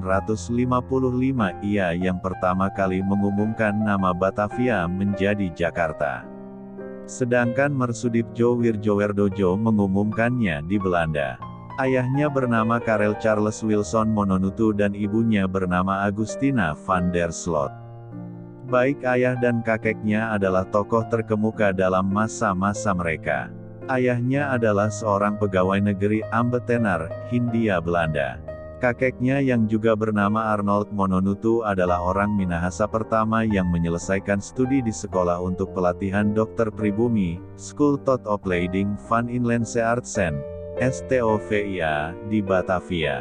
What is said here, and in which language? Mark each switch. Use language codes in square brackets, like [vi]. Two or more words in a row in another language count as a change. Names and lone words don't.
[id] Ia yang pertama kali mengumumkan nama Batavia menjadi Jakarta. Sedangkan Mersudipjo Wirjowerdojo mengumumkannya di Belanda. Ayahnya bernama Karel Charles Wilson Mononutu dan ibunya bernama Agustina van der Sloot. Baik ayah dan kakeknya adalah tokoh terkemuka dalam masa-masa mereka. Ayahnya adalah seorang pegawai negeri Ambtenaar, Hindia Belanda. Kakeknya yang juga bernama Arnold Mononutu adalah orang Minahasa pertama yang menyelesaikan studi di sekolah untuk pelatihan dokter pribumi, School tot Opleiding van Inlandse Artsen, STOVIA, di Batavia.